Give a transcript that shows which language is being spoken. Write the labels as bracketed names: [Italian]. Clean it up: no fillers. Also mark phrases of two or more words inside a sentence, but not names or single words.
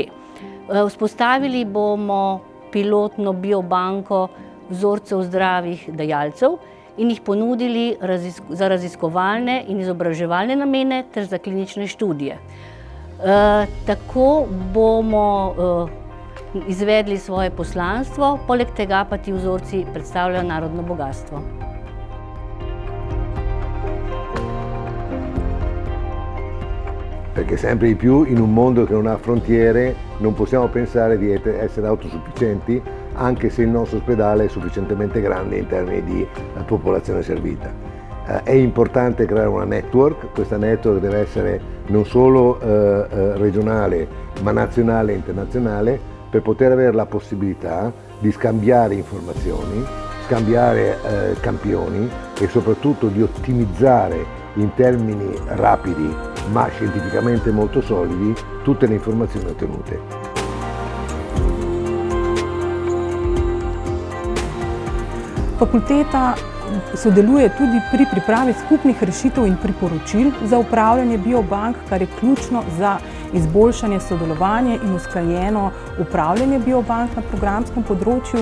[Slovenian] Vzpostavili bomo pilotno biobanko vzorcev zdravih dajalcev in jih ponudili za raziskovalne in izobraževalne namene ter za klinične študije. Tako bomo izvedli svoje poslanstvo, poleg tega pa ti vzorci predstavljajo narodno bogastvo. [Italian] perché sempre di più in un mondo che non ha frontiere non possiamo pensare di essere autosufficienti, anche se il nostro ospedale è sufficientemente grande in termini di popolazione servita. È importante creare una network, questa network deve essere non solo regionale ma nazionale e internazionale, per poter avere la possibilità di scambiare informazioni, scambiare campioni e soprattutto di ottimizzare in termini rapidi ma scientificamente molto solidi tutte le informazioni ottenute. [Slovenian] Fakulteta sodeluje tudi pri pripravi skupnih rešitev in priporočil za upravljanje biobank, kar je ključno za izboljšanje sodelovanja in usklajeno upravljanje biobank na programskem področju.